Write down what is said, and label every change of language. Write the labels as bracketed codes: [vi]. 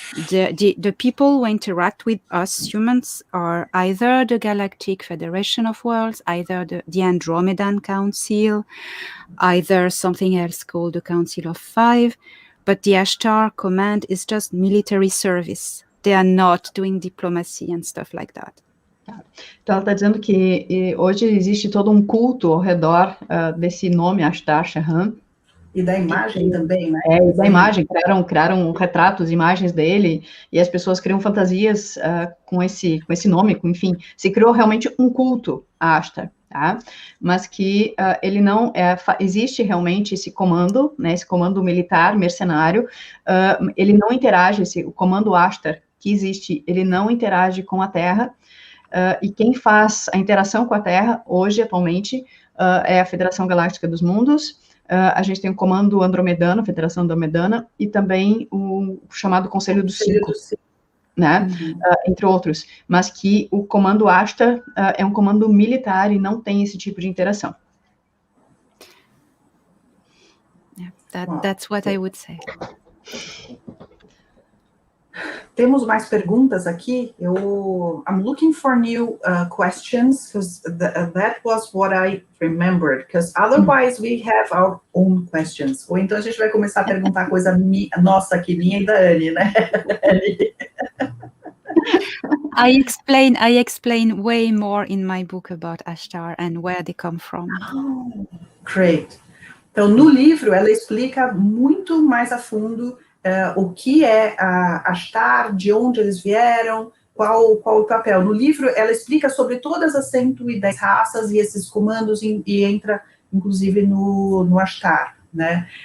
[en] The people who interact with us humans are either the Galactic Federation of Worlds, either the Andromedan Council, either something else called the Council of Five, but the Ashtar command is just military service. They are not doing diplomacy and stuff like that. [pt] Então, ela está dizendo que hoje existe todo um culto ao redor desse nome, Ashtar, xamã. E da imagem também, né? E da imagem, criaram retratos, imagens dele, e as pessoas criam fantasias com esse nome, enfim, se criou realmente um culto a Ashtar, tá? Mas que ele não, existe realmente esse comando, né, esse comando militar, mercenário, ele não interage, o comando Ashtar que existe, ele não interage com a Terra, e quem faz a interação com a Terra, hoje, atualmente, é a Federação Galáctica dos Mundos. A gente tem o comando andromedano, a Federação Andromedana, e também o chamado Conselho dos Cinco, né? Entre outros. Mas que o comando Ashtar é um comando militar e não tem esse tipo de interação. [en] Yeah, that's what I would say. [pt] Temos mais perguntas aqui. [en] I'm looking for new questions, because that was what I remembered, because otherwise we have our own questions. [pt] Ou então a gente vai começar a perguntar coisa nossa aqui, minha e da Anne, né? [en] I explain way more in my book about Ashtar and where they come from. Oh, great. [pt] Então, no livro, ela explica muito mais a fundo o que é a Ashtar, de onde eles vieram, qual o papel. No livro, ela explica sobre todas as 110 raças e esses comandos, e entra, inclusive, no Ashtar, né?